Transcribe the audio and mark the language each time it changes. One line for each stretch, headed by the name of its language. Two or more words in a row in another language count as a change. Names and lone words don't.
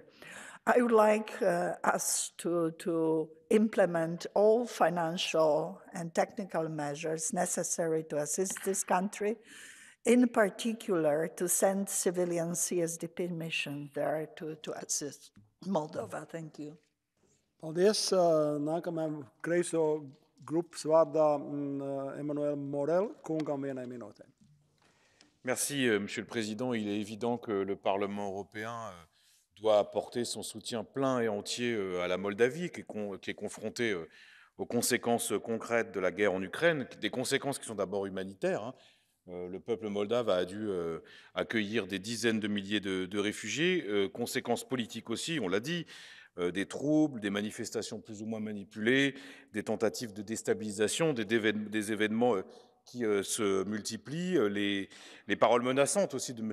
English: I would like us to implement all financial and technical measures necessary to assist this country, in particular to send civilian CSDP mission there to assist Moldova. Thank you.
Latvian: Paldies. Nākamajam kreiso grupas vārdā Emmanuel Morel kungam 1 minūtē.
French: Merci, Monsieur le Président. Il est évident que le Parlement européen doit apporter son soutien plein et entier à la Moldavie, qui est confrontée aux conséquences concrètes de la guerre en Ukraine, des conséquences qui sont d'abord humanitaires. Le peuple moldave a dû accueillir des dizaines de milliers de réfugiés, conséquences politiques aussi, on l'a dit, des troubles, des manifestations plus ou moins manipulées, des tentatives de déstabilisation, des événements qui se multiplient, les paroles menaçantes aussi de M.